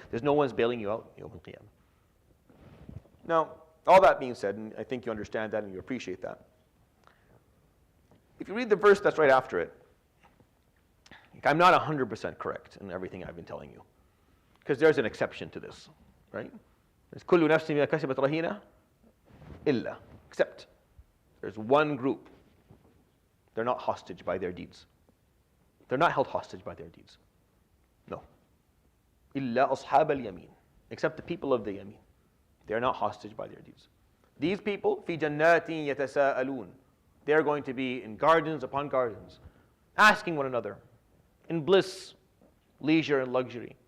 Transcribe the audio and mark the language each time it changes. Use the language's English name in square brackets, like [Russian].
[English] There's no one's bailing you out Yawm al-Qiyamah. Now, all that being said, and I think you understand that and you appreciate that, if you read the verse that's right after it, I'm not 100% correct in everything I've been telling you, because there's an exception to this, right? There's [Arabic] كُلُّ نَفْسٍ بِمَا كَسَبَتْ رَهِينَةٌ إِلَّا, [English] except there's one group. They're not hostage by their deeds. They're not held hostage by their deeds. No. [Arabic] إِلَّا أَصْحَابَ الْيَمِينَ, [English] except the people of the Yameen. They're not hostage by their deeds. These people, [Arabic] فِي جَنَّاتٍ يَتَسَاءَلُونَ, [English] they're going to be in gardens upon gardens, asking one another, in bliss, leisure, and luxury.